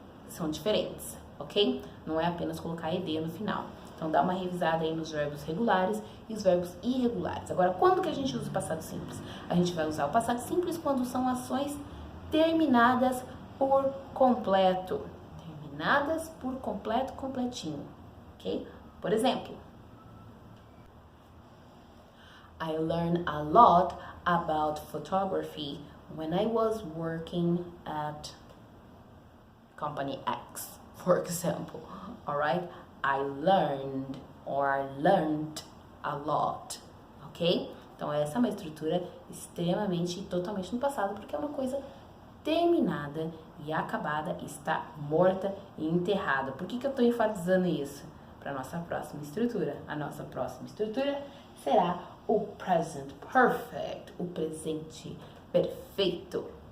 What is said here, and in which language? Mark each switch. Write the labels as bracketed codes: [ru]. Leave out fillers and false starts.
[pt] São diferentes, ok? Não é apenas colocar ed no final. Então, dá uma revisada aí nos verbos regulares e os verbos irregulares. Agora, quando que a gente usa o passado simples? A gente vai usar o passado simples quando são ações terminadas por completo. Terminadas por completo, completinho, ok? Por exemplo, [en] I learned a lot about photography when I was working at Company X, for example, alright? I learned or I learned a lot, ok? [pt] Então, essa é uma estrutura extremamente e totalmente no passado, porque é uma coisa terminada e acabada, está morta e enterrada. Por que eu estou enfatizando isso? Para a nossa próxima estrutura. A nossa próxima estrutura será o present perfect, o presente perfeito.